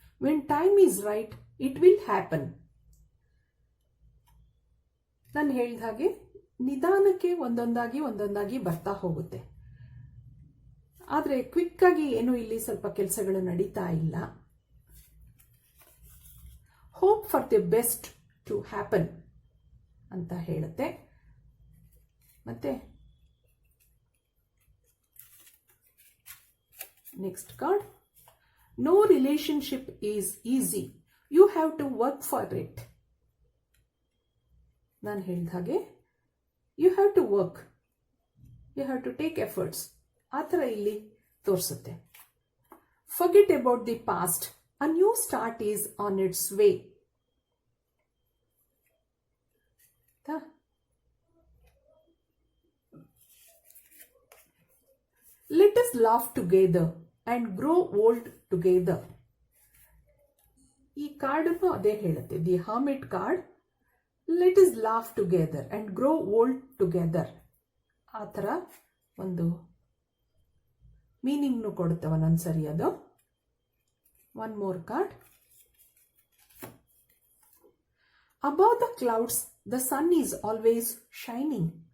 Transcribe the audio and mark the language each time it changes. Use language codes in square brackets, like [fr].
[en] When time is right, it will happen. [kn] ನಾನು ಹೇಳಿದ ಹಾಗೆ ನಿಧಾನಕ್ಕೆ ಒಂದೊಂದಾಗಿ ಬರ್ತಾ ಹೋಗುತ್ತೆ. ಆದರೆ ಕ್ವಿಕ್ಕಾಗಿ ಏನು ಇಲ್ಲಿ ಸ್ವಲ್ಪ ಕೆಲಸಗಳು ನಡೀತಾ ಇಲ್ಲ. [en] hope for the best to happen [kn] ಅಂತ ಹೇಳುತ್ತೆ. [en] ಮತ್ತೆ next card, no relationship is easy. You have to work for it. [kn] ನಾನು ಹೇಳಿದ ಹಾಗೆ [en] you have to work. You have to take efforts. [kn] ಆ ಥರ ಇಲ್ಲಿ ತೋರಿಸುತ್ತೆ. [en] Forget about the past. A new start is on its way. Let us laugh together and grow old together. [kn] ಈ ಕಾರ್ಡನ್ನು ಅದೇ ಹೇಳುತ್ತೆ, [en] The hermit card. Let us laugh together and grow old together. [kn] ಆ ಥರ ಒಂದು ಮೀನಿಂಗ್ನು ಕೊಡುತ್ತೆ ಒಂದೊಂದ್ಸರಿ ಅದು. [en] One more card, above the clouds the sun is always shining.